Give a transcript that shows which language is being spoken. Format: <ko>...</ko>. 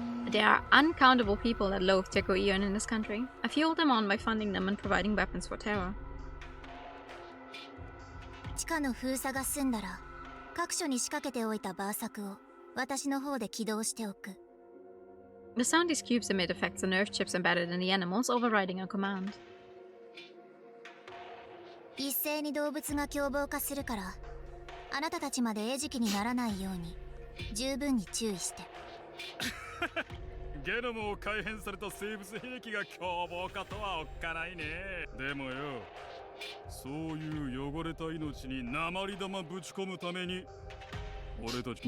<en>There are uncountable people that loathe Teco Eon in this country. I fueled them on by funding them and providing weapons for terror.</en> <ja>地下の封鎖が済んだら各所に仕掛けておいたバーサクを私の方で起動しておく。</ja> <en>The sound these cubes emit affects the nerve chips embedded in the animals, overriding our command.</en> <ja>一斉に動物が凶暴化するからあなたたちまで餌食にならないように十分に注意して。ゲノムを改変された生物兵器が凶暴化とはおっかないね。でもよ、そういう汚れた命に鉛玉ぶち込むために俺たち</ja>